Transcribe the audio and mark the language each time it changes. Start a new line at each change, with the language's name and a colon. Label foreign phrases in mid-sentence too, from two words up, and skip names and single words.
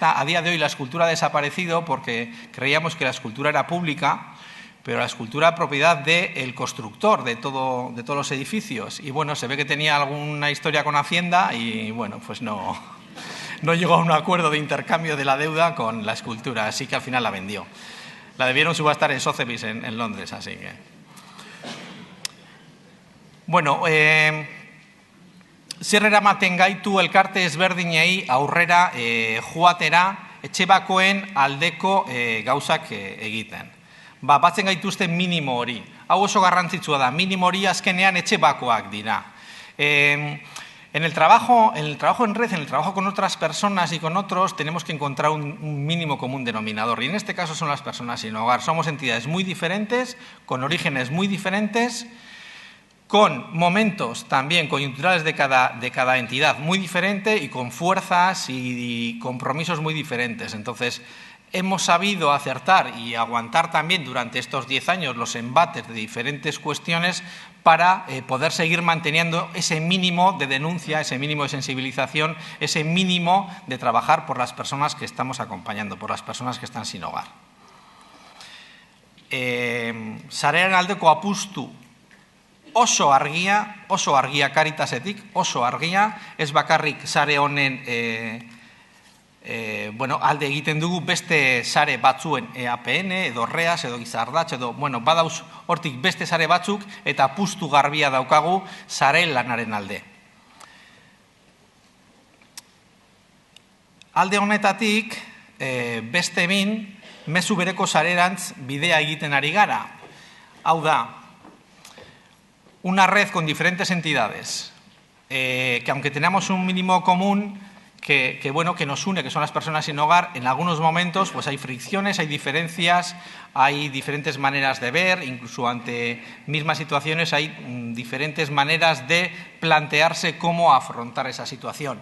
Spanish: A día de hoy la escultura ha desaparecido porque creíamos que la escultura era pública, pero la escultura era propiedad del constructor de todos los edificios. Y bueno, se ve que tenía alguna historia con Hacienda y bueno, pues no llegó a un acuerdo de intercambio de la deuda con la escultura, así que al final la vendió. La debieron subastar en Sotheby's en Londres, así que...
Basque: Bueno, zer eramaten gaitu elkarte ezberdinei aurrera joatera etxebakoen aldeko gauzak egiten. Batzen gaituzte minimo hori. Hau oso garrantzitsua da, minimo hori azkenean etxebakoak dira.
Spanish: En el trabajo en red, en el trabajo con otras personas y con otros, tenemos que encontrar un mínimo común denominador. Y en este caso son las personas sin hogar. Somos entidades muy diferentes, con orígenes muy diferentes, con momentos también coyunturales de cada entidad muy diferente y con fuerzas y compromisos muy diferentes. Entonces, hemos sabido acertar y aguantar también durante estos 10 años los embates de diferentes cuestiones para poder seguir manteniendo ese mínimo de denuncia, ese mínimo de sensibilización, ese mínimo de trabajar por las personas que estamos acompañando, por las personas que están sin hogar.
Basque: Sarearen aldeko apustu oso argia Caritasetik, oso argia, ez bakarrik sare honen bueno, alde egiten dugu beste sare batzuen EAPN, edo REAS, edo Gizardatx, edo, bueno, badauz hortik beste sare batzuk, eta apustu garbia daukagu sare lanaren alde. Alde honetatik, beste bin, mezu bereko sarerantz bidea egiten ari gara. Hau da,
Spanish: una red con diferentes entidades, que aunque tenemos un mínimo común, que nos une, que son las personas sin hogar, en algunos momentos pues hay fricciones, hay diferencias, hay diferentes maneras de ver, incluso ante mismas situaciones hay diferentes maneras de plantearse cómo afrontar esa situación.